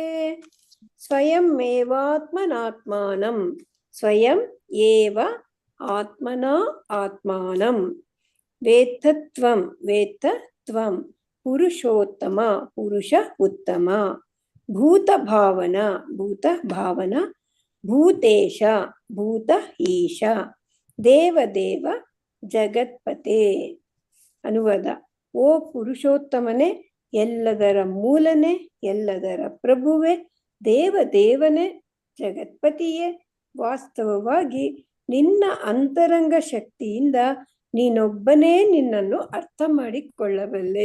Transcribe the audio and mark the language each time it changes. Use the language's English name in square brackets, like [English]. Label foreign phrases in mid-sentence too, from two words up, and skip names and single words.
[Sanskrit] स्वयं मेवात्मनात्मानं, स्वयं एव आत्मन आत्मानं, वेत्तत्वं वेत्तत्वं पुरुषोत्तम पुरुष उत्तम, भूत भावन भूत भावन, भूतेश भूत ईश, देवदेव जगत्पते. [Kannada] ಅನುವಾದ: ಓ ಪುರುಷೋತ್ತಮನೇ, ಎಲ್ಲದರ ಮೂಲನೆ, ಎಲ್ಲದರ ಪ್ರಭುವೆ, ದೇವದೇವನೇ, ಜಗತ್ಪತಿಯೇ, ವಾಸ್ತವವಾಗಿ ನಿನ್ನ ಅಂತರಂಗ ಶಕ್ತಿಯಿಂದ ನೀನೊಬ್ಬನೇ ನಿನ್ನನ್ನು ಅರ್ಥ ಮಾಡಿಕೊಳ್ಳಬಲ್ಲೆ.